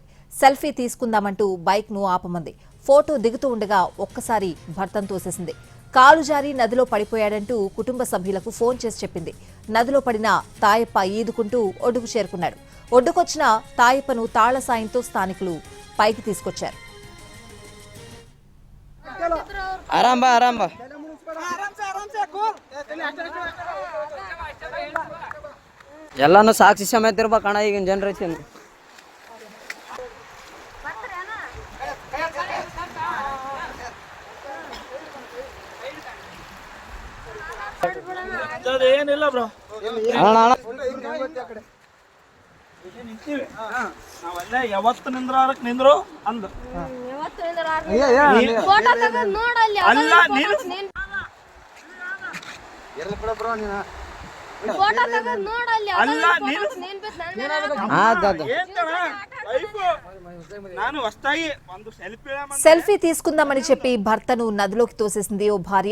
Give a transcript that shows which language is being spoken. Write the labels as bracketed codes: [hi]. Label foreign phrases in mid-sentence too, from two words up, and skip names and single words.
[te] సెల్ఫీ తీసుకుందామంటూ బైక్ను ఆపమంది. ఫోటో దిగుతూ ఉండగా ఒక్కసారి భర్తను తోసేసింది. కాలు జారి నదిలో పడిపోయాడంటూ కుటుంబ సభ్యులకు ఫోన్ చేసి చెప్పింది. నదిలో పడిన తాయప్ప ఈదుకుంటూ ఒడ్డుకు చేరుకున్నాడు. ఒడ్డుకొచ్చిన తాయప్పను తాళ్ల సాయంతో స్థానికులు పైకి తీసుకొచ్చారు. [kn] ಆರಾಮ ಬಾ ಎಲ್ಲಾನು ಸಾಕ್ಷಿ ಸಮೇತ ಇರ್ಬೇಕಣ್ಣ ಈಗಿನ ಜನರೇಷನ್. ಏನಿಲ್ಲ ಬ್ರೋ, ನಾವಲ್ಲೇ ಯಾವತ್ತು ನಿಂದ್ರಾರಕ್ ನಿಂದ್ರು ಅಂದ ಅಲ್ಲ ನೀನು [te] సెల్ఫీ తీసుకుందామని చెప్పి భర్తను నదిలోకి తోసేసింది ఓ భార్య.